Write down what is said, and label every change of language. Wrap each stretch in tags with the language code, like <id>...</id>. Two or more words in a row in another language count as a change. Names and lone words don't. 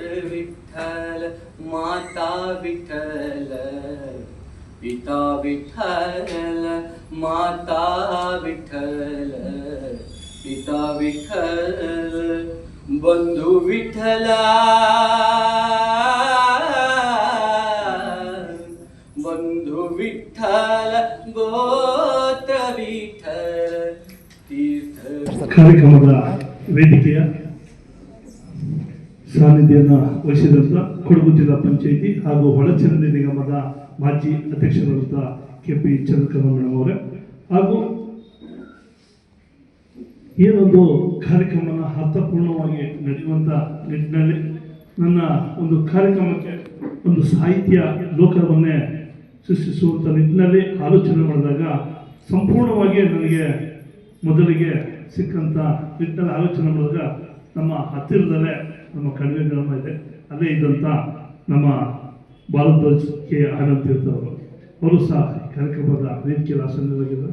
<mr>विठ्ठल माता विठ्ठल पिता विठ्ठल माता विठ्ठल पिता विठ्ठल बंधु विठ्ठला बंधु विठ्ठल गोत्र विठ्ठल तीर्थ</mr> <kn>ಕಾರ್ಯಕ್ರಮದ ವೇದಿಕೆಯ ಸಾನ್ನಿಧ್ಯವನ್ನು ವಹಿಸಿದಂಥ ಕೊಡಗು ಜಿಲ್ಲಾ ಪಂಚಾಯಿತಿ ಹಾಗೂ ಒಳಚರಂಡಿ ನಿಗಮದ ಮಾಜಿ ಅಧ್ಯಕ್ಷರಾದಂಥ ಕೆಪಿ ಚಂದ್ರಕಲಾ ಮೇಡಮ್ ಅವರೇ, ಹಾಗೂ ಏನೊಂದು ಕಾರ್ಯಕ್ರಮನ ಅರ್ಥಪೂರ್ಣವಾಗಿ ನಡೆಯುವಂಥ ನಿಟ್ಟಿನಲ್ಲಿ ನನ್ನ ಒಂದು ಕಾರ್ಯಕ್ರಮಕ್ಕೆ ಒಂದು ಸಾಹಿತ್ಯ ಲೋಕವನ್ನೇ ಸೃಷ್ಟಿಸುವಂಥ ನಿಟ್ಟಿನಲ್ಲಿ ಆಲೋಚನೆ ಮಾಡಿದಾಗ ಸಂಪೂರ್ಣವಾಗಿ ನನಗೆ ಮೊದಲಿಗೆ ಸಿಕ್ಕಂಥ ನಿಟ್ಟಿನಲ್ಲಿ ಆಲೋಚನೆ ಮಾಡಿದಾಗ ನಮ್ಮ ಹತ್ತಿರದಲ್ಲೇ ನಮ್ಮ ಕಣಿವೆ ಗ್ರಾಮ ಇದೆ, ಅಲ್ಲೇ ಇದ್ದಂಥ ನಮ್ಮ ಭಾರದ್ವಾಜ್ ಕೆ ಅನಂತ ತೀರ್ಥರವರು, ಅವರು ಸಹ ಕಾರ್ಯಕ್ರಮದ ವೇದಿಕೆಯಲ್ಲಿ ಆಸನ್ನರಾಗಿದ್ದಾರೆ.</kn>